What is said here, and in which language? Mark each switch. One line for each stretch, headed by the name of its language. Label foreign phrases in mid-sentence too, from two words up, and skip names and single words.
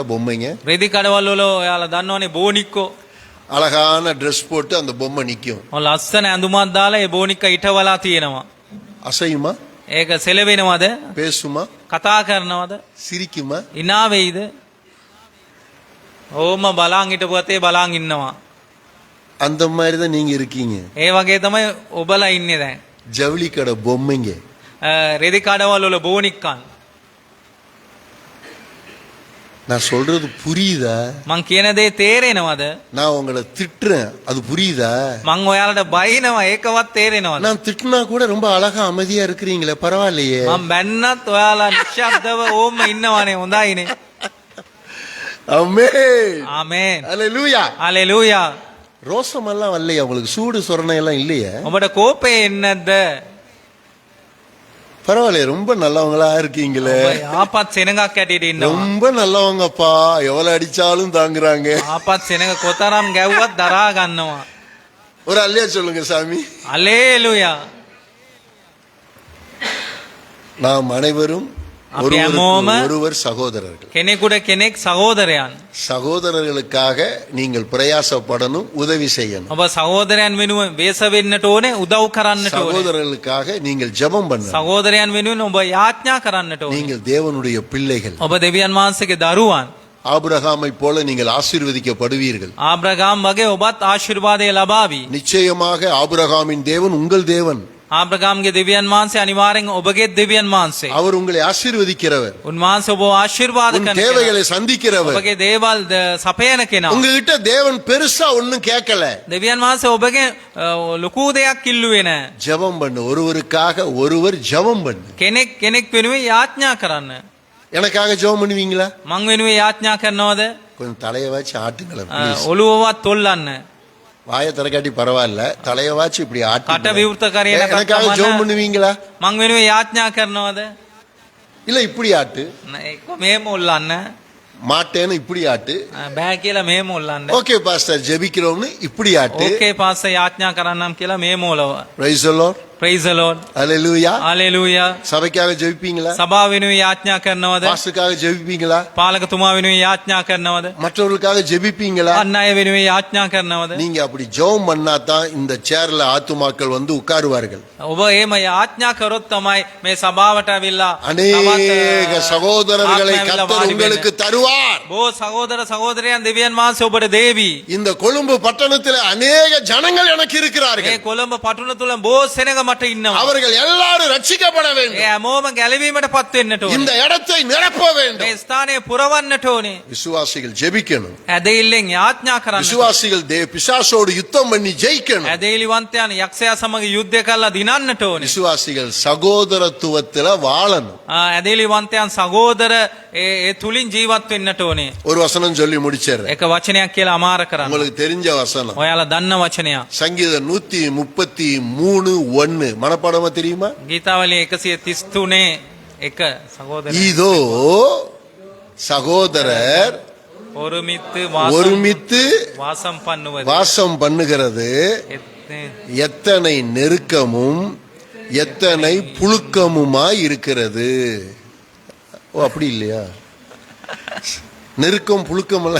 Tamil: பொம்மைங்க
Sinhala: රෙදි කඩවල වල ඔයාලා දන්නවනේ බෝනික්කෝ.
Tamil: அழகான ட்ரெஸ் போட்டு அந்த பொம்மை நிக்கும்.
Sinhala: ඔය ලස්සන ඇඳුමක් දාලා ඒ බෝනික්ක ඉටවලා තියෙනවා.
Tamil: அசையுமா?
Sinhala: ඒක සෙලවෙනවද?
Tamil: பேசுமா?
Sinhala: කතා කරනවද?
Tamil: சிரிக்குமா?
Sinhala: ඉනා වෙයිද? ඕම බලන් හිටපුවතේ බලන් ඉන්නවා.
Tamil: அந்த மாதிரி தான் நீங்க இருக்கீங்க.
Sinhala: ඒ වගේ තමයි ඔබලා ඉන්නේ දැන්.
Tamil: ஜவுளி கடை பொம்மைங்க.
Sinhala: රෙදි කඩවල වල බෝනික්කන්.
Tamil: நான் சொல்றது புரியுதா?
Sinhala: මං කියන දේ තේරෙනවද?
Tamil: நான் உங்களை திட்டுறேன், அது புரியுதா?
Sinhala: මං ඔයාලට බයිනවා ඒකවත් තේරෙනවද?
Tamil: நான் திட்டுனா கூட ரொம்ப அழகா அமைதியா இருக்கிறீங்களே, பரவாயில்லையே.
Sinhala: මං බැන්නත් ඔයාලා නිශ්ශබ්දව ඕම ඉන්නවනේ. හොඳයිනේ.
Tamil: ஆமென்.
Sinhala: ආමේන්.
Tamil: அல்லேலூயா.
Sinhala: හalleluya.
Tamil: ரோசமெல்லாம் வரலையா உங்களுக்கு? சூடு சொரணை எல்லாம் இல்லையே?
Sinhala: ඔබට කෝපේ එන්නේ නැද්ද?
Tamil: பரவாயில்லையே, ரொம்ப நல்லவங்களா இருக்கீங்களே.
Sinhala: ඔබ ආපත් සෙනඟක් ඇටියට ඉන්නවා.
Tamil: ரொம்ப நல்லவங்கப்பா, எவ்வளவு அடிச்சாலும் தாங்குறாங்க.
Sinhala: ආපත් සෙනඟ කොතරම් ගැව්වත් දරා ගන්නවා.
Tamil: ஒரு அல்லையா சொல்லுங்க சாமி.
Sinhala: හalleluya.
Tamil: நாம் அனைவரும் அப்படி ஒருவருக்கு அம்மோம- ஒருவர் சகோதரர்கள்.
Sinhala: කෙනෙකුට කෙනෙක් සහෝදරයන්.
Tamil: சகோதரர்களுக்காக நீங்கள் பிரயாசப்படணும், உதவி செய்யணும்.
Sinhala: ඔබ සහෝදරයන් වෙනුවෙන් වේස වෙන්නට ඕනේ, උදව් කරන්නට ඕනේ.
Tamil: சகோதரர்களுக்காக நீங்கள் ஜெபம் பண்ணணும்.
Sinhala: සහෝදරයන් වෙනුවෙන් ඔබ යාඥා කරන්නට ඕනේ.
Tamil: நீங்கள் தேவனுடைய பிள்ளைகள்.
Sinhala: ඔබ දෙවියන් වහන්සේගේ දරුවන්.
Tamil: ஆபிரகாமை போல நீங்கள் ஆசீர்வதிக்கப்படுவீர்கள்.
Sinhala: ආබ්‍රහාම් වගේ ඔබත් ආශිර්වාදය ලබාවි.
Tamil: நிச்சயமாக ஆபிரகாமின் தேவன் உங்கள் தேவன்.
Sinhala: ආබ්‍රහාම්ගේ දෙවියන් වහන්සේ අනිවාර්යෙන් ඔබගේ දෙවියන් වහන්සේ.
Tamil: அவர் உங்களை ஆசீர்வதிக்கிறவர்.
Sinhala: උන්වහන්සේ ඔබ ආශිර්වාද
Tamil: உன்
Sinhala: කරන කෙනා.
Tamil: தேவைகளை சந்திக்கிறவர்.
Sinhala: ඔබගේ දේවල් සපයන කෙනා.
Tamil: உங்ககிட்ட தேவன் பெருசா ஒண்ணும் கேட்கல.
Sinhala: දෙවියන් වහන්සේ ඔබගේ ලොකු දෙයක් ඉල්ලුවේ නැහැ.
Tamil: ஜெபம் பண்ணு, ஒருவருக்காக ஒருவர் ஜெபம் பண்ணு.
Sinhala: කෙනෙක් කෙනෙක් වෙනුවෙන් යාඥා කරන්න.
Tamil: எனக்காக ஜெபம் பண்ணுவீங்களா?
Sinhala: මං වෙනුවෙන් යාඥා කරනවද?
Tamil: கொஞ்சம் தலையை வச்சு ஆட்டுங்களேன் please.
Sinhala: ඔළුවවත් තොල්ලන්න.
Tamil: வாயை திறக்காட்டி பரவாயில்ல, தலையை வாச்சு இப்படி
Sinhala: කට
Tamil: ஆட்டு.
Sinhala: විවෘත කරේ
Tamil: எனக்காக
Sinhala: නැත්නම්
Tamil: ஜெபம் பண்ணுவீங்களா?
Sinhala: මං වෙනුවෙන් යාඥා කරනවද?
Tamil: இல்ல இப்படி ஆட்டு.
Sinhala: එක්ක මෙහෙම ඔල්ලන්න.
Tamil: மாட்டேன்னு இப்படி ஆட்டு.
Sinhala: බෑ කියලා මෙහෙම ඔල්ලන්න.
English: okay pastor,
Tamil: ஜெபிக்கிறோம்னு இப்படி ஆட்டு.
Sinhala: ඕකේ පාස්ස යාඥා කරන්නම් කියලා මෙහෙම ඔලව.
English: Praise the Lord. praise the lord. Hallelujah. hallelujah.
Tamil: சபைக்காக ஜெபிப்பீங்களா?
Sinhala: සභාව වෙනුවෙන් යාඥා කරනවද?
Tamil: பாஸ்டருக்காக ஜெபிப்பீங்களா?
Sinhala: පාලකතුමා වෙනුවෙන් යාඥා කරනවද?
Tamil: மற்றவர்களுக்காக ஜெபிப்பீங்களா?
Sinhala: අන් අය වෙනුවෙන් යාඥා කරනවද?
Tamil: நீங்க அப்படி ஜெபம் பண்ணா தான் இந்த சேர்ல ஆத்துமாக்கள் வந்து உட்காருவார்கள்.
Sinhala: ඔබ එහෙම යාඥා කරොත් තමයි මේ සභාවට ඇවිල්ලා
Tamil: அநேக சகோதரர்களை
Sinhala: ආත්මය ඇවිල්ලා
Tamil: கர்த்தர்
Sinhala: වාඩි
Tamil: உங்களுக்கு தருவார்.
Sinhala: බොහෝ සහෝදර සහෝදරයන් දෙවියන් වහන්සේ ඔබට දේවි.
Tamil: இந்த கொழும்பு பட்டணத்தில் அநேக ஜனங்கள் எனக்கு
Sinhala: මේ
Tamil: இருக்கிறார்கள்.
Sinhala: කොළඹ පටුන තුල බොහෝ සෙනඟ මට ඉන්නවා.
Tamil: அவர்கள் எல்லாரும் ரட்சிக்கப்பட
Sinhala: ඒ
Tamil: வேண்டும்.
Sinhala: හැමෝම ගැලවීමට පත් වෙන්නට ඕනේ.
Tamil: இந்த இடத்தை நிரப்ப
Sinhala: මේ
Tamil: வேண்டும்.
Sinhala: ස්ථානය පුරවන්නට ඕනේ.
Tamil: விசுவாசிகள் ஜெபிக்கணும்.
Sinhala: ඇදහිල්ලෙන් යාඥා කරන්න.
Tamil: விசுவாசிகள் பிசாசோடு யுத்தம் பண்ணி ஜெயிக்கணும்.
Sinhala: ඇදහිලිවන්තයන් යක්ෂයා සමග යුද්ධය කරලා දිනන්නට ඕනේ.
Tamil: விசுவாசிகள் சகோதரத்துவத்துல வாழணும்.
Sinhala: ඇදහිලිවන්තයන් සහෝදර ඒ තුලින් ජීවත් වෙන්නට ඕනේ.
Tamil: ஒரு வசனம் சொல்லி முடிச்சிடுறேன்.
Sinhala: එක වචනයක් කියලා අමාර කරන්න.
Tamil: உங்களுக்கு தெரிஞ்ச வசனம்
Sinhala: ඔයාලා දන්න වචනයක්.
Tamil: சங்கீதம் 133:1 மனப்பாடமா தெரியுமா?
Sinhala: ගීතාවලිය 133 එක සහෝදර
Tamil: இதோ சகோதரர் ஒருமித்து ஒருமித்து வாசம் பண்ணுவது வாசம் பண்ணுகிறது எத்தனை நெருக்கமும் எத்தனை புழுக்கமுமாய் இருக்கிறது. ஓ அப்படி இல்லையா? நெருக்கம் புழுக்கம் அல்ல.